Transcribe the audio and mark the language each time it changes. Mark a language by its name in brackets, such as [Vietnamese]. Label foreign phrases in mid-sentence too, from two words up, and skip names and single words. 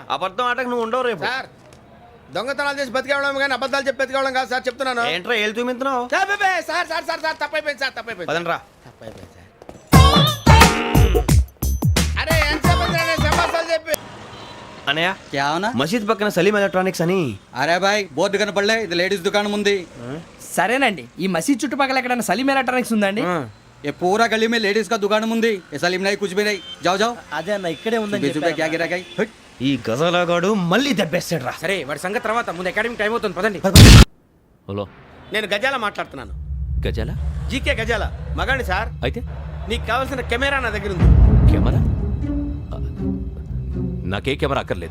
[Telugu] అబద్ధం ఆటకు నువ్వు ఉండవు రేపు. సార్ దొంగతనాలు చేసి బతికేవడం కానీ అబద్ధాలు చెప్పి బతికేవడం కాదు సార్, చెప్తున్నాను. ఏంట్రా ఏళ్ళు చూపించినావు? సార్ బే, సార్ సార్ సార్ సార్ తప్పైపోయింది సార్, తప్పైపోయింది. పదండ్రా. తప్పైపోయింది సార్. అరే ఎంతసేపు అయిందిరా నేను సమాసాలు చెప్పి. అనయ్య, [Hindi] क्या होना [Telugu] మసీద్ పక్కన సలీం ఎలక్ట్రానిక్స్ అని. [Hindi] अरे भाई [Telugu] बोर्ड కనపడలే ఇది లేడీస్ దుకాణం ఉంది సరేనండి, ఈ మసీద్ చుట్టుపక్కల ఎక్కడైనా సలీం ఎలక్ట్రానిక్స్ ఉందండి? [Hindi] ये पूरा गली में लेडीज का दुकान मुंदी ये सलीम नहीं कुछ भी नहीं जाओ जाओ [Telugu] అదే అన్న ఇక్కడే ఉందని [Hindi] बीस रुपए क्या गिरा गई हट। [Telugu] ఈ గజాలగాడు మళ్ళీ దెబ్బేస్తాడు రా. సరే వాడి సంగతి తర్వాత, ముందు [English] academic time [Telugu] అవుతుంది పదండి. హలో, నేను గజాల మాట్లాడుతున్నాను. గజాల? జీకే గజాల మగాండి సార్. అయితే నీకు కావాల్సిన కెమెరా నా దగ్గర ఉంది. కెమెరా? నాకే కెమెరా అక్కర్లేదు.